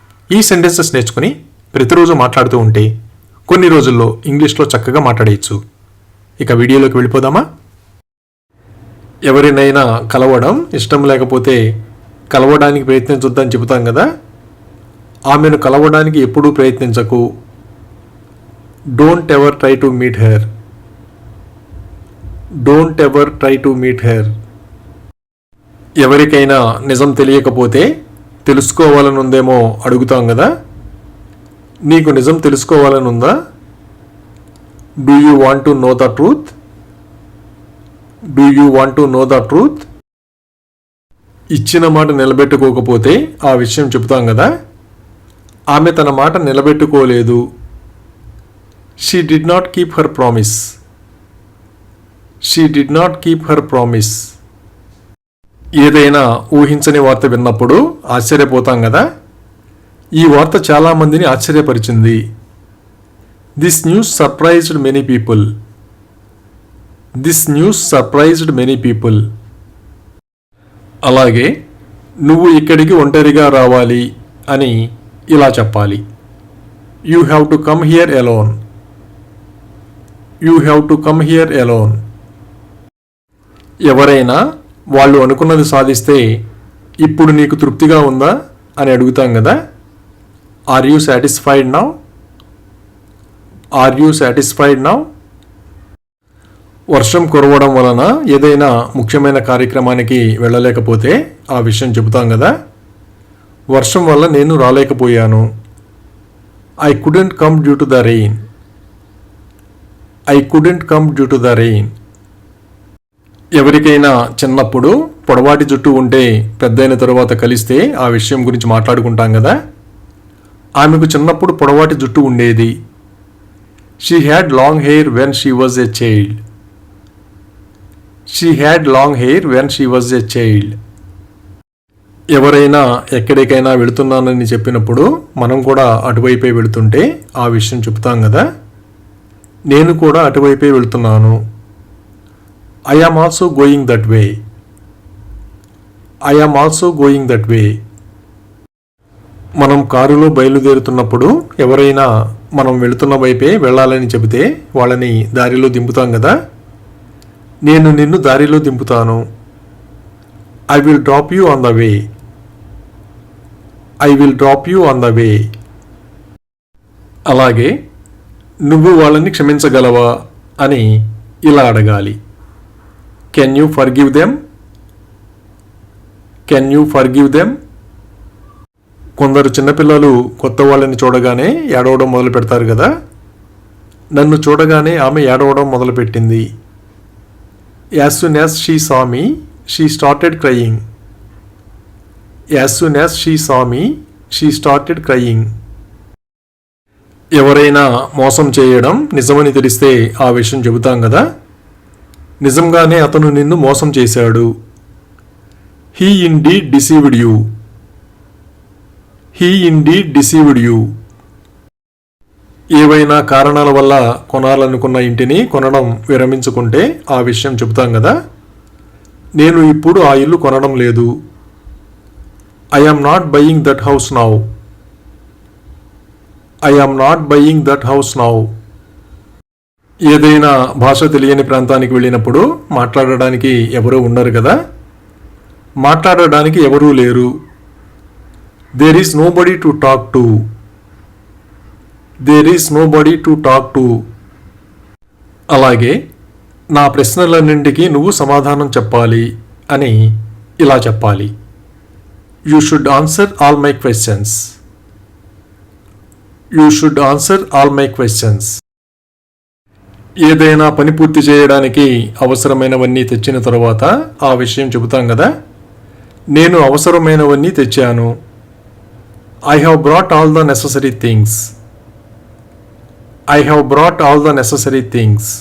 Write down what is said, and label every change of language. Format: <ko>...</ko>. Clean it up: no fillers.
<te>ఈ సెంటెన్సెస్ నేర్చుకుని ప్రతిరోజు మాట్లాడుతూ ఉంటే కొన్ని రోజుల్లో ఇంగ్లీష్లో చక్కగా మాట్లాడేయచ్చు. ఇక వీడియోలోకి వెళ్ళిపోదామా? ఎవరినైనా కలవడం ఇష్టం లేకపోతే కలవడానికి ప్రయత్నించొద్దని చెబుతాం కదా. ఆమెను కలవడానికి ఎప్పుడూ ప్రయత్నించకు.</te> <en>Don't ever try to meet her. Don't ever try to meet her.</en> <te>ఎవరికైనా నిజం తెలియకపోతే తెలుసుకోవాలనుందేమో అడుగుతాం కదా. నీకు నిజం తెలుసుకోవాలనుందా?</te> <en>Do you want to know the truth? Do you want to know the truth?</en> <te>ఇచ్చిన మాట నిలబెట్టుకోకపోతే ఆ విషయం చెబుతాం కదా. ఆమె తన మాట నిలబెట్టుకోలేదు.</te> <en>She did not keep her promise. She did not keep her promise.</en> <te>ఏదైనా ఊహించని వార్త విన్నప్పుడు ఆశ్చర్యపోతాం కదా. ఈ వార్త చాలా మందిని ఆశ్చర్యపరిచింది.</te> <en>This news surprised many people. This news surprised many people.</en> <te>అలాగే నువ్వు ఇక్కడికి ఒంటరిగా రావాలి అని ఇలా చెప్పాలి.</te> <en>You have to come here alone. You have to come here alone.</en> <te>ఎవరైనా వాళ్ళు అనుకున్నది సాధిస్తే ఇప్పుడు నీకు తృప్తిగా ఉందా అని అడుగుతాం కదా.</te> <en>Are you satisfied now? Are you satisfied now?</en> <te>వర్షం కురవడం వలన ఏదైనా ముఖ్యమైన కార్యక్రమానికి వెళ్ళలేకపోతే ఆ విషయం చెబుతాం కదా. వర్షం వల్ల నేను రాలేకపోయాను.</te> <en>I couldn't come due to the rain. I couldn't come due to the rain.</en> <te>ఎవరికైనా చిన్నప్పుడు పొడవాటి జుట్టు ఉంటే పెద్దయిన తరువాత కలిస్తే ఆ విషయం గురించి మాట్లాడుకుంటాం కదా. ఆమెకు చిన్నప్పుడు పొడవాటి జుట్టు ఉండేది.</te> <en>She had long hair when she was a child. She had long hair when she was a child.</en> <te>ఎవరైనా ఎక్కడికైనా వెళుతున్నానని చెప్పినప్పుడు మనం కూడా అటువైపే వెళుతుంటే ఆ విషయం చెప్తాం కదా. నేను కూడా అటువైపే వెళుతున్నాను.</te> <en>I am also going that way. I am also going that way.</en> <te>మనం కారులో బయలుదేరుతున్నప్పుడు ఎవరైనా మనం వెళుతున్న వైపే వెళ్ళాలని చెబితే వాళ్ళని దారిలో దింపుతాం కదా. నేను నిన్ను దారిలో దింపుతాను.</te> <en>I will drop you on the way. I will drop you on the way.</en> <te>అలాగే నువ్వు వాళ్ళని క్షమించగలవా అని ఇలా అడగాలి.</te> <en>Can you forgive them? Can you forgive them?</en> <te>కొందరు చిన్నపిల్లలు కొత్త వాళ్ళని చూడగానే ఏడవడం మొదలు పెడతారు కదా. నన్ను చూడగానే ఆమె ఏడవడం మొదలుపెట్టింది.</te> <en>As soon as she saw me, she started crying. As soon as she saw me, she started crying.</en> <te>ఎవరైనా మోసం చేయడం నిజమని తెలిస్తే ఆ విషయం చెబుతాం కదా. నిజంగానే అతను నిన్ను మోసం చేశాడు.</te> <en>He indeed deceived you. He indeed deceived you.</en> <te>ఏవైనా కారణాల వల్ల కొనాలనుకున్న ఇంటిని కొనడం విరమించుకుంటే ఆ విషయం చెబుతాం కదా. నేను ఇప్పుడు ఆ ఇల్లు కొనడం లేదు.</te> <en>I am not buying that house now. I am not buying that house now.</en> <te>ఏదైనా భాష తెలియని ప్రాంతానికి వెళ్ళినప్పుడు మాట్లాడడానికి ఎవరూ ఉండరు కదా. మాట్లాడడానికి ఎవరూ లేరు.</te> <en>There is nobody to talk to. There is nobody to talk to.</en> <te>అలాగే నా ప్రశ్నలన్నింటికీ నువ్వు సమాధానం చెప్పాలి అని ఇలా చెప్పాలి.</te> <en>You should answer all my questions. You should answer all my questions.</en> <te>ఏదైనా పని పూర్తి చేయడానికి అవసరమైనవన్నీ తెచ్చిన తరువాత ఆ విషయం చెబుతాం కదా. నేను అవసరమైనవన్నీ తెచ్చాను.</te> <en>I have brought all the necessary things. I have brought all the necessary things.</en>